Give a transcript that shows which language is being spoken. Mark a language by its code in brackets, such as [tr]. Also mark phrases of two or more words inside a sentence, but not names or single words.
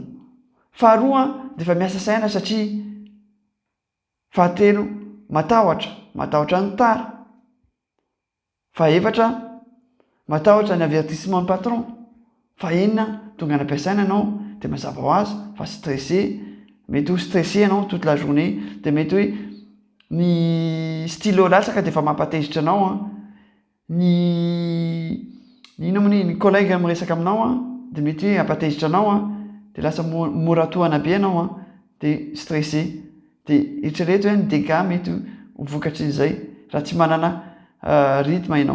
[mg] Faharoa de fa miasa saina satria fahatelo matahotra ny tara. Fahaefatra matahotra ny [fr] avertissement patron. [mg] Fahaenina tonga any ampiasaina ianao de mazava ho azy fa stressé, mety ho stressé ianao [fr] toute la journée [mg] de mety hoe ny stylo latsaka de fa mampatezitra anao ny collègue miresaka aminao de mety hoe hampatezitra anao de lasa moratoana be anao de stressé de eritrereto hoe ny dégâts mety ho vokatrin'izay raha tsy manana rythme ianao.